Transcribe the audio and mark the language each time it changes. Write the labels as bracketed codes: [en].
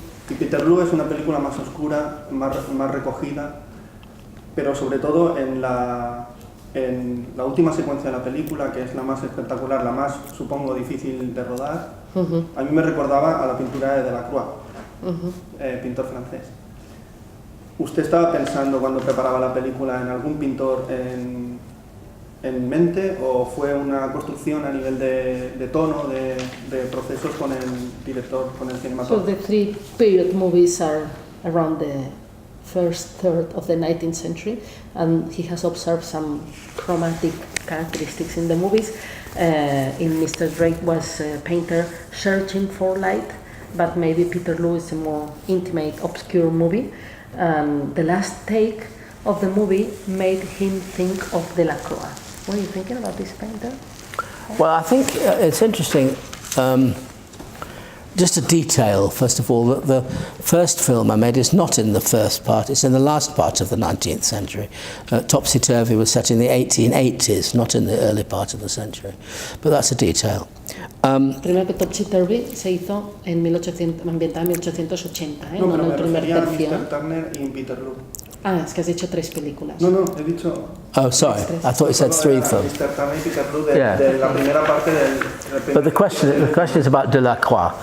[es] Y Peterloo es una película más oscura, más recogida, pero sobre todo en la última secuencia de la película, que es la más espectacular, la más, supongo, difícil de rodar, a mí me recordaba a la pintura de Delacroix, pintor francés. ¿Usted estaba pensando cuando preparaba la película en algún pintor en mente, o fue una construcción a nivel de tono, de procesos con el director, con el cinematógrafo? [en] So the three period movies are around the first third of the 19th century, and he has observed some chromatic characteristics in the movies. In Mr. Drake was a painter searching for light, but maybe Peterloo is a more intimate, obscure movie. The last take of the movie made him think of Delacroix. What are you thinking about this painter? Well, I think it's interesting. just a detail, first of all, that the first film I made is not in the first part, it's in the last part of the 19th century. Topsy Turvy was set in the 1880s, not in the early part of the century. But that's a detail. [es] Primero que Topsy Turvy se hizo en 1800, ambientada en 1880, ¿eh? No, en el primer tercio. Mr. Turner y Peterloo. Ah, es que has dicho 3 películas. No, he dicho... [en] Oh, sorry, I thought you said 3 films. [es] Mr. Turner y Peterloo de la primera parte del... [en] But the question is about Delacroix.